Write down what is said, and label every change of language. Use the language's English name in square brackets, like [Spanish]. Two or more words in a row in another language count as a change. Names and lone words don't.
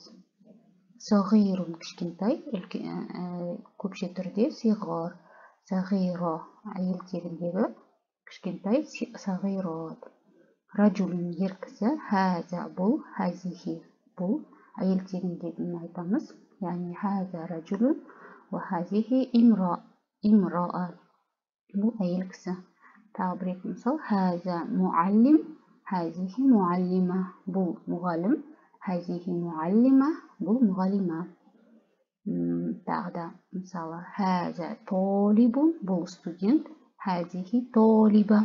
[Kazakh] Сағирун, кішкентай, көпше түрде сиғар, сағиро, әйел тегіндегі кішкентай, сағирот. Раджулун, ер кісі, хаза, бұл, хазихи, бұл, әйел тегіндегін айтамыз, яғни [Arabic] هذا رجل، وهذه امرأة, [Kazakh] бұл әйел кісі. Тағы бір екі мысал, [Arabic] هذا معلم، هذه معلمة, [Kazakh] бұл мұғалім, [Arabic] هذه معلمة, [Kazakh] бұл мұғалима. Тағы да мысалы, [Arabic] هذا طالب, [Kazakh] бұл студент, хазихи толиба.